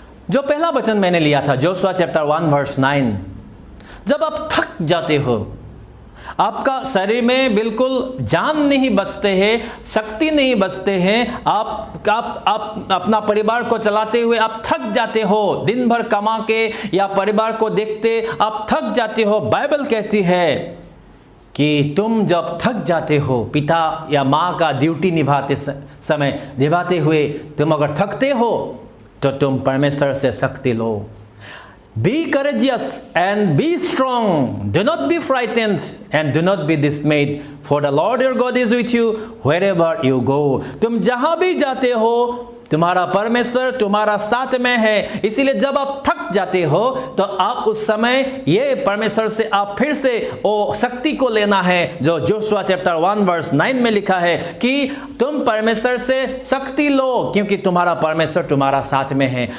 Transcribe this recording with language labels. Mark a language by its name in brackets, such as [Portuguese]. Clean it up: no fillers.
[Hindi] जो पहला वचन मैंने लिया था जोशुआ चैप्टर 1 वर्स 9, जब आप थक जाते हो, आपका शरीर में बिल्कुल जान नहीं बचते हैं, शक्ति नहीं बचते हैं, आप अपना परिवार को चलाते हुए आप थक जाते हो, दिन भर कमा के या परिवार को देखते आप थक जाते हो। बाइबल कहती है कि तुम जब थक जाते हो, पिता या माँ का ड्यूटी निभाते हुए तुम अगर थकते हो तो तुम परमेश्वर से शक्ति लो। [English] Be courageous and be strong. Do not be frightened and do not be dismayed. For the Lord your God is with you wherever you go. [Hindi] तुम जहाँ भी जाते हो तुम्हारा परमेश्वर तुम्हारा साथ में है। इसीलिए जब आप थक जाते हो तो आप उस समय ये परमेश्वर से आप फिर से वो शक्ति को लेना है जो जोशुआ चैप्टर 1 वर्स 9 में लिखा है कि तुम परमेश्वर से शक्ति लो, क्योंकि तुम्हारा परमेश्वर तुम्हारा साथ में है।